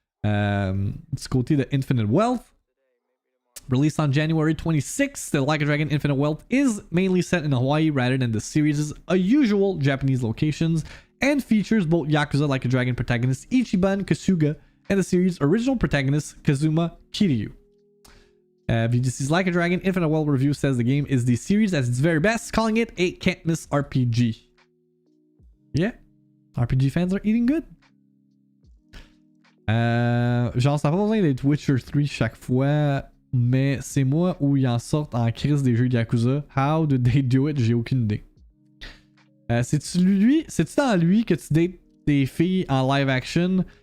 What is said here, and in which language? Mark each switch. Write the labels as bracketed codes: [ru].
[fr] Du côté de Infinite Wealth. [en] Released on January 26th, the Like a Dragon Infinite Wealth is mainly set in Hawaii rather than the series' usual Japanese locations and features both Yakuza Like a Dragon protagonist Ichiban Kasuga and the series' original protagonist Kazuma Kiryu. VGC's Like a Dragon Infinite Wealth review says the game is the series at its very best, calling it a can't miss RPG. Yeah, RPG fans are eating good. [fr] Genre, ça n'a pas besoin d'être Witcher 3 chaque fois, mais c'est moi où ils en sortent en crise des jeux de Yakuza. [en] How did they do it? [fr] J'ai aucune idée. C'est-tu dans lui que tu dates des filles en live action?